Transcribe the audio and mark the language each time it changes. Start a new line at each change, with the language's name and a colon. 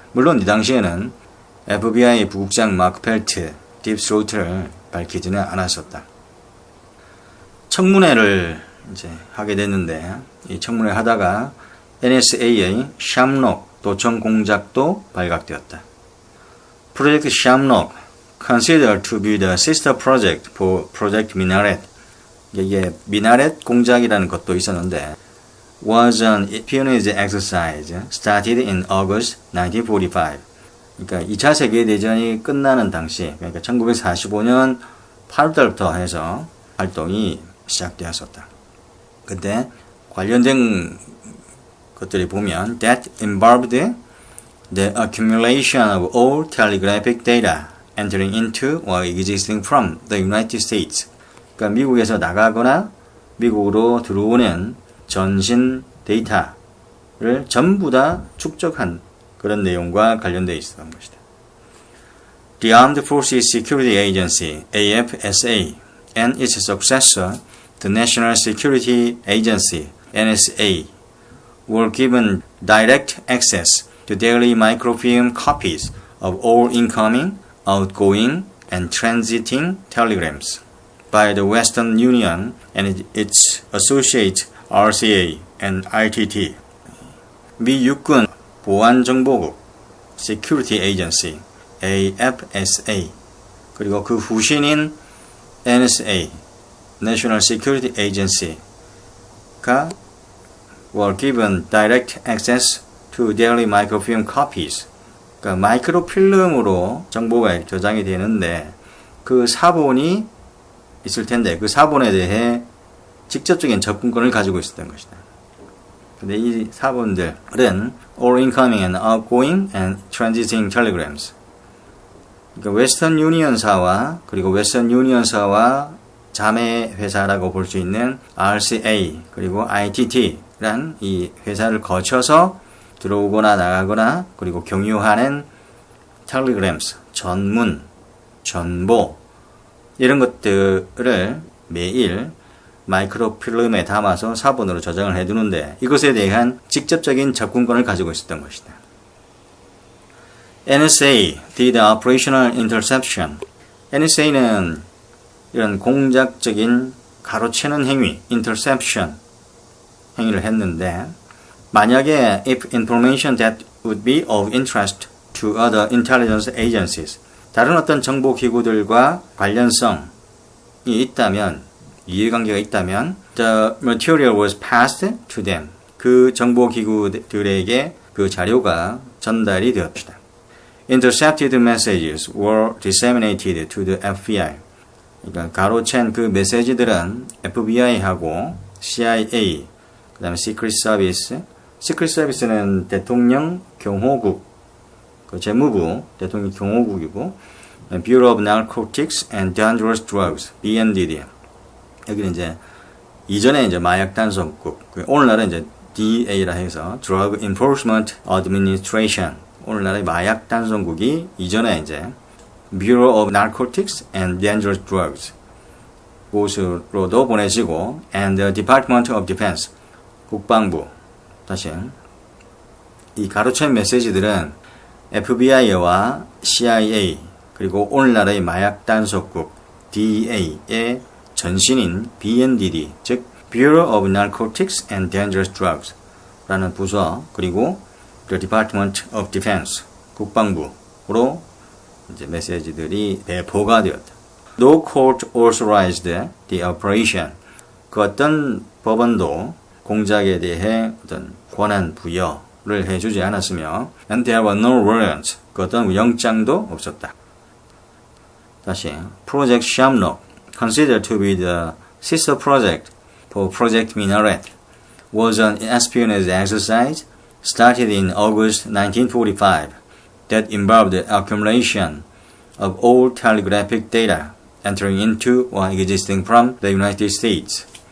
Korean: 물론 이 당시에는 FBI 부국장 마크 펠트, 딥스로우트를 밝히지는 않았었다. 청문회를 이제 하게 됐는데 이 청문회 하다가 NSA의 샴록 도청 공작도 발각되었다.
English: 프로젝트 샴록, considered to be the sister project for Project Minaret.
Korean: 이게 미나렛 공작이라는 것도 있었는데
English: was an espionage exercise started in August 1945.
Korean: 그러니까 2차 세계대전이 끝나는 당시, 그러니까 1945년 8월달부터 해서 활동이 시작되었었다. 그때 관련된 것들이 보면
English: that involved the accumulation of all telegraphic data entering into or existing from the United States.
Korean: 그러니까 미국에서 나가거나 미국으로 들어오는 전신 데이터를 전부 다 축적한 그런 내용과 관련되어 있었던 것이다.
English: The Armed Forces Security Agency, AFSA, and its successor, the National Security Agency, NSA, were given direct access to daily microfilm copies of all incoming, outgoing, and transiting telegrams by the Western Union and its associate RCA and ITT.
Korean: 미 육군 보안정보국
English: Security Agency AFSA
Korean: 그리고 그 후신인
English: NSA National Security Agency가 were given direct access to daily microfilm copies.
Korean: 그러니까 마이크로필름으로 정보가 저장이 되는데 그 사본이 있을 텐데 그 사본에 대해 직접적인 접근권을 가지고 있었던 것이다. 근데 이 사본들은
English: all incoming and outgoing and transiting telegrams.
Korean: 그러니까 웨스턴 유니언사와 그리고 웨스턴 유니언사와 자매 회사라고 볼 수 있는 RCA 그리고 ITT란 이 회사를 거쳐서 들어오거나 나가거나 그리고 공유하는 telegrams, 전문, 전보 이런 것들을 매일 마이크로필름에 담아서 사본으로 저장을 해두는데 이것에 대한 직접적인 접근권을 가지고 있었던 것이다.
English: NSA did operational interception.
Korean: NSA는 이런 공작적인 가로채는 행위, interception 행위를 했는데 만약에
English: if information that would be of interest to other intelligence agencies
Korean: 다른 어떤 정보기구들과 관련성이 있다면 이해관계가 있다면
English: the material was passed to them.
Korean: 그 정보기구들에게 그 자료가 전달이 되었다.
English: Intercepted messages were disseminated to the FBI.
Korean: 그러니까 가로챈 그 메시지들은 FBI하고 CIA, 그 다음에 Secret Service. Secret Service는 대통령 경호국, 그 재무부 대통령 경호국이고 Bureau of Narcotics and Dangerous Drugs, BNDD. 여기는 이제 이전에 이제 마약 단속국, 오늘날은 이제 DEA라 해서 Drug Enforcement Administration. 오늘날의 마약 단속국이 이전에 이제 Bureau of Narcotics and Dangerous Drugs 곳으로도 보내지고
English: and the Department of Defense
Korean: 국방부 다시 이 가로챈 메시지들은 FBI와 CIA 그리고 오늘날의 마약 단속국 DEA의 전신인 BNDD, 즉 Bureau of Narcotics and Dangerous Drugs 라는 부서 그리고 The Department of Defense 국방부로 이제 메시지들이 배포가 되었다.
English: No court authorized the operation.
Korean: 그 어떤 법원도 공작에 대해 어떤 권한 부여를 해주지 않았으며
English: and there were no warrants.
Korean: 그 어떤 영장도 없었다.
English: 다시 Project Shamrock, considered to be the sister project for Project Minaret, was an espionage exercise started in August 1945 that involved the accumulation of all telegraphic data entering into or existing from the United States.